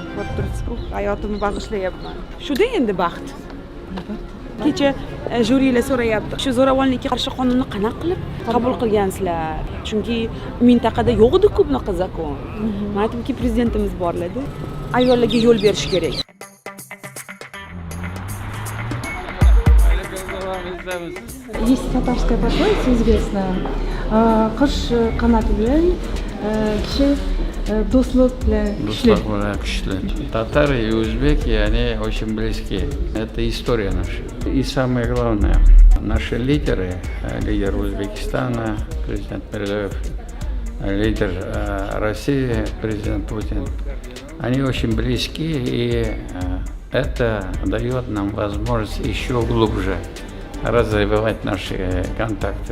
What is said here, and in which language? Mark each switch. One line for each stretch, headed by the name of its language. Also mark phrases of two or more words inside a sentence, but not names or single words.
Uzbek: Ko'rib turibsiz-ku, hayotimni bag'ishlayapman. Shuda endi baxt. Kecha jurilar so'rayapti. Shu zo'ravonlikka qarshi qonunni qanaqa qilib qabul qilgansizlar? Chunki mintaqada yo'q edi-ku bunaqa zakon. Men aytdimki, prezidentimiz borladi. Ayollarga yo'l berish kerak.
Russian: Есть татарская пословица известная.
Uzbek: Qish qanoti bilan, kishi do'stlik bilan kuchli.
Russian: Татары и узбеки, они очень близки. Это история наша. И самое главное, наши лидеры, лидер Узбекистана, президент Мирзиёев, лидер России, президент Путин, они очень близки, и это дает нам возможность еще глубже развивать наши контакты.